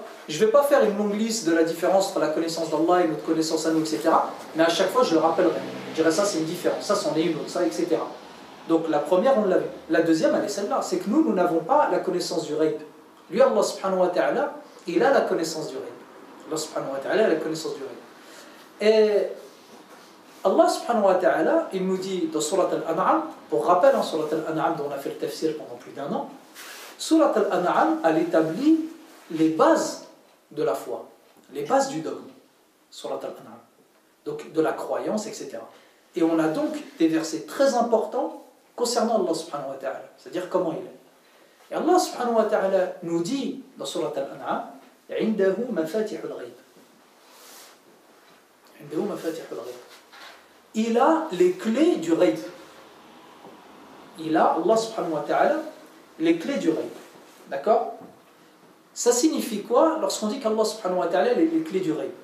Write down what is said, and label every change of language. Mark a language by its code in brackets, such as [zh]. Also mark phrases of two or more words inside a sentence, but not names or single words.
[fr] Je ne vais pas faire une longue liste de la différence entre la connaissance d'Allah et notre connaissance à nous, etc. Mais à chaque fois, je le rappellerai. Je dirais ça, c'est une différence. Ça, c'en est une autre, ça, etc. Donc, la première, on l'a vu. La deuxième, elle est celle-là. C'est que nous n'avons pas la connaissance du ghaib. Lui, Allah [ar] سبحانه وتعالى, [fr] il a la connaissance du ghaib. Allah [ar] سبحانه وتعالى [fr] a la connaissance du ghaib. Et Allah [ar] سبحانه وتعالى, [fr] il nous dit dans Surat Al-An'am, pour rappel, en Surat Al-An'am dont on a fait le tafsir pendant plus d'1 an, Surat Al-An'am, elle établit les bases de la foi, les bases du dogme, Surat Al-An'am, donc de la croyance, etc. Et on a donc des versets très importants concernant Allah [ar] سبحانه وتعالى, [fr] c'est-à-dire comment il est. Et Allah [ar] سبحانه وتعالى [fr] nous dit dans Surat Al-An'am, [ar] عِنْدَهُ مَفَاتِحُ الْغَيْبِ. [fr] Il a les clés du ghaib. Il a, Allah [ar] سبحانه وتعالى, [fr] les clés du ghaib. D'accord? Ça signifie quoi lorsqu'on dit qu'Allah [ar] سبحانه وتعالى [fr] a les clés du ghaib?